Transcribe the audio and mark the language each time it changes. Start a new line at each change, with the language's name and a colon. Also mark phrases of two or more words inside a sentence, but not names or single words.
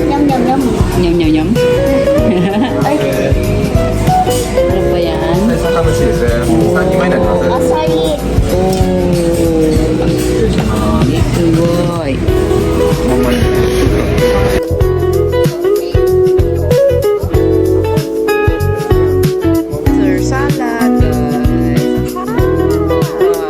English: Yum, yum, yum.
Filipino: nyam nyam nyam ano ba yan?
Japanese: 酒蒸しですね3人前になります Asali. すごいほんまに
English: Caesar salad guys